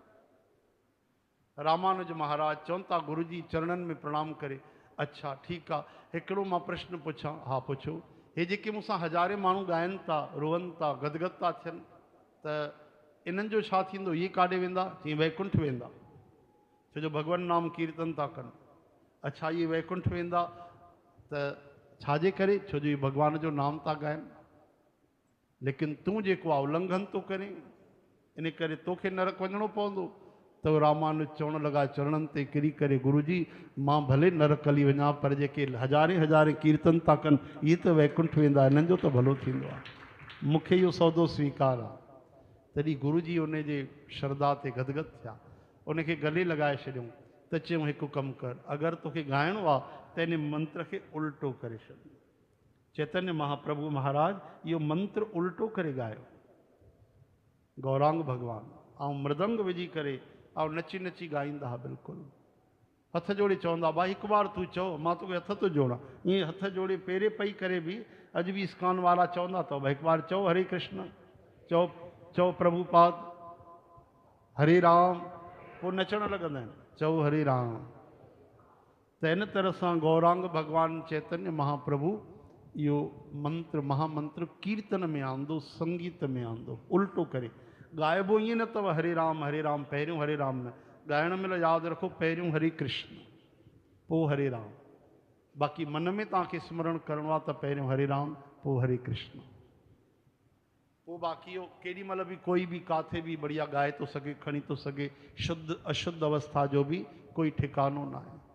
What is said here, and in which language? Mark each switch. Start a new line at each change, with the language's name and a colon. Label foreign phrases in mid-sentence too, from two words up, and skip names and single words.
Sindhi: रामानुज महाराज चवनि था गुरु जी चरणनि में प्रणाम करे, अच्छा ठीकु आहे, हिकिड़ो मां प्रश्न पुछां? हा पुछो। हे जेके मूंसां हज़ारे माण्हू ॻाइनि था, रोअनि था, गदगद था थियनि, त इन्हनि जो छा थींदो? इहे काॾे वेंदा? चई वैकुंठ वेंदा, छो जो भगवान नाम कीर्तन था कनि। अच्छा इहे वैकुंठ वेंदा त छाजे करे? छो जो इहे भॻवान जो नाम था ॻाइनि। लेकिन तूं जेको आहे उल्लंघन थो करे, इन करे तोखे नरक वञिणो पवंदो। त रामानुज चवण लॻा चरणनि ते किरी करे, गुरुजी मां भले नरक हली वञा, पर जेके हज़ारे हज़ारे कीर्तन था कनि इहे त वैकुंठ वेंदा, हिननि जो त भलो थींदो आहे। मूंखे इहो सौदो स्वीकार आहे। तॾहिं गुरुजी उन जे श्रद्धा ते गदगद थिया, उनखे गले लॻाए छॾियऊं। त चयूं हिकु कमु कर, अगरि तोखे ॻाइणो आहे त इन मंत्र खे उल्टो करे छॾ। चैतन्य महाप्रभु महाराज इहो मंत्र उल्टो करे ॻायो। गौरांग भगवान ऐं मृदंग विझी करे ऐं नची नची ॻाईंदा हुआ बिल्कुलु। हथ जोड़े चवंदा, भाई हिकु बार तूं चओ, मां तोखे हथ थो जोड़ां। ईअं हथ जोड़े पेरे पई करे बि अॼु बि इस्कान वारा चवंदा अथव, भाई हिकु बार चओ हरे कृष्ण, चओ चओ प्रभुपाद हरे राम, पोइ नचण लॻंदा आहिनि, चओ हरे राम। त इन तरह सां गौरांग भगवान चैतन्य महाप्रभु इहो मंत्र महामंत्र कीर्तन में आंदो, संगीत में आंदो, उल्टो करे ॻाइबो। ईअं न अथव हरे राम पहिरियों हरे राम न, ॻाइण महिल यादि रखो पहिरियों हरे कृष्ण पोइ हरे राम। बाक़ी मन में तव्हांखे स्मरण करिणो आहे त पहिरियों हरे राम पोइ हरे कृष्ण। पोइ बाक़ी इहो केॾी महिल बि कोई बि काथे बि बढ़िया ॻाए थो सघे, खणी थो सघे, शुद्ध अशुद्ध अवस्था जो बि कोई ठिकानो न आहे।